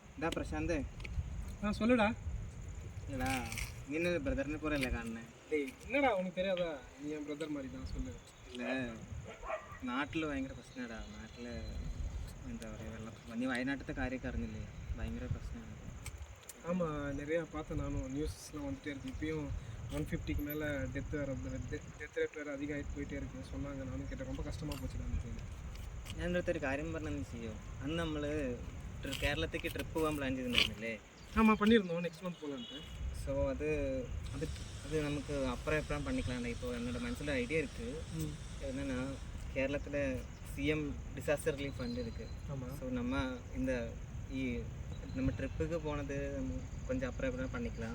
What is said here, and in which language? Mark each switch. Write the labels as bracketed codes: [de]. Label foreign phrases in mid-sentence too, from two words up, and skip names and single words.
[ta] பிரசாந்த் சொல்லுடா. இல்லடா நீ பிரதர்னு கூட இல்லை காணேன். டேய் என்னடா உனக்கு தெரியாதா, நீ என் பிரதர் மாதிரி தான். சொல்லு. [ml] இல்லை നാട്ടിൽ ഭയങ്കര പ്രശ്നമാടാ. നാട്ടിൽ എന്താ പറയുക, വെള്ളം നീ വയനാട്ടിലത്തെ കാര്യമൊക്കെ അറിഞ്ഞില്ലേ? ഭയങ്കര പ്രശ്നമാണ്. [ta] ஆமாம், நிறையா பார்த்தேன் நானும். நியூஸ்லாம் வந்துகிட்டே இருக்குது. இப்பயும் 150க்கு மேலே [en] death rate [ta] வேறு அதிகமாகிட்டு போயிட்டே இருக்குது சொன்னாங்க. நானும் கேட்டேன். ரொம்ப கஷ்டமாக போச்சுடா எனக்கு. [ml] ഞാൻ്റെ അടുത്തൊരു കാര്യം പറഞ്ഞെന്ന് ചെയ്യോ, അന്ന് നമ്മൾ കേരളത്തേക്ക് ട്രിപ്പ് പോകാൻ പ്ലാൻ ചെയ്തിട്ടുണ്ടായിരുന്നില്ലേ? [ta] ஆமாம் பண்ணியிருந்தோம், [en] next month [ta] போகலான்ட்டு. ஸோ அது அது அது நமக்கு அப்புறம் எப்பறம் பண்ணிக்கலாம்டா. இப்போது என்னோடய மனசில் ஐடியா இருக்குது. என்னென்னா கேரளத்தில் [en] CM disaster relief fund [ta] இருக்குது. ஆமாம். ஸோ நம்ம ட்ரிப்புக்கு போனது கொஞ்சம் அப்புறம் எப்பறம் பண்ணிக்கலாம்.